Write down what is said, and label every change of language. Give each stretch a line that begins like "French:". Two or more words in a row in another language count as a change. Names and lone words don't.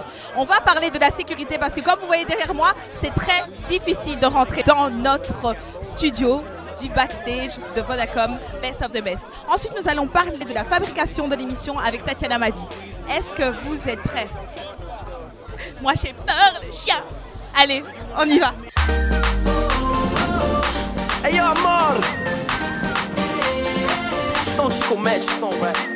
French: On va parler de la sécurité parce que, comme vous voyez derrière moi, c'est très difficile de rentrer dans notre studio du backstage de Vodacom Best of the Best. Ensuite, nous allons parler de la fabrication de l'émission avec Tatiana Madi. Est-ce que vous êtes prêts? Moi, j'ai peur, le chien. Allez, on y va.
Portuguese: Hey yo, amor! Estão de comédia, estão, velho.